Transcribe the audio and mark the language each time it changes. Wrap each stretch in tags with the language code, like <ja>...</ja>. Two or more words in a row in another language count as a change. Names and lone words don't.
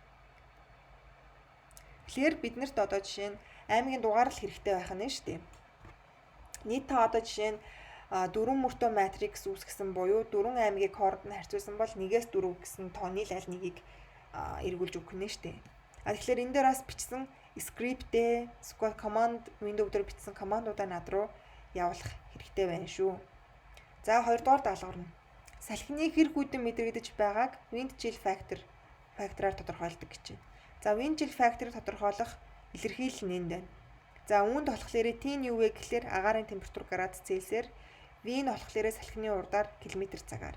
<mn>Тэгэхээр биднэрт одоо жишээ нь аймгийн дугаар л хэрэгтэй байх нь шүү дээ. Нийт та одоо жишээ нь 4 мөртөө матрикс үүсгэсэн буюу 4 аймгийг хооронд нь харьцуулсан бол 1-ээс 4 гэсэн тооны аль нэгийг эргүүлж өгөх нь шүү дээ. Тэгэхээр энэ дээр бас бичсэн скриптээ,</mn> <en>SQL command window</en> <mn>дээр бичсэн командуудаа над руу явуулах хэрэгтэй байна шүү. За 2 дугаар даалгавар нь салхины хэрэг үүдэн мэдрэгдэж байгааг</mn> <en>windchill factor-</en> <mn>аар тодорхойлдог гэж байна. За</mn> <en>windchill factor-</en> <mn>ыг тодорхойлох илэрхийлэл нь энд байна. За үүнд болохоор T нь юу вэ гэхлээр агаарын температур градус Цельсиэр, V нь болохоор салхины урдаар км цагаар.</mn>